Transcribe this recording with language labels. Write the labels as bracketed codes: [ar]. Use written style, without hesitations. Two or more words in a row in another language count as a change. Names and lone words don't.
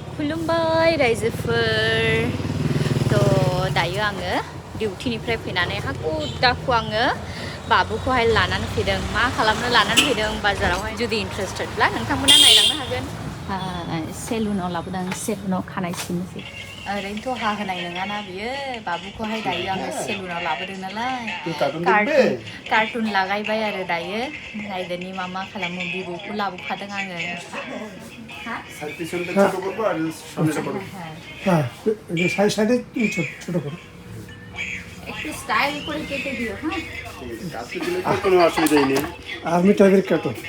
[brx] खुलुमबाय रायजोफोर थ' दायो आङो डिउटिनिफ्राय फैनानै हाखु दाखु आङो बाबुखौहाय लानानै फैदों मा खालामनो लानानै फैदों बाजारावहाय जुदि इन्ट्रेस्टेडब्ला नोंथांमोना नायलांनो हागोन सेलुनाव लाबोदों सेलुनाव खानाय सिननोसै ओरैनोथ' हाहोनाय नङाना बियो बाबुखौहाय दायो आङो सेलुनाव लाबोदों नालाय कार्टुन लागायबाय आरो दायो नायदोनि मा खालामो बिबौखौ लाबोफादों आङो [bn] পিছনটা ছোট করবো আর সামনেটা বড় হ্যাঁ এই সাইডে তুমি ছোট করো একটু স্টাইল করে কেটে দিও হ্যাঁ কাছে দিলে তো কোনো অসুবিধাই নেই আর্মি টাইপের কাটো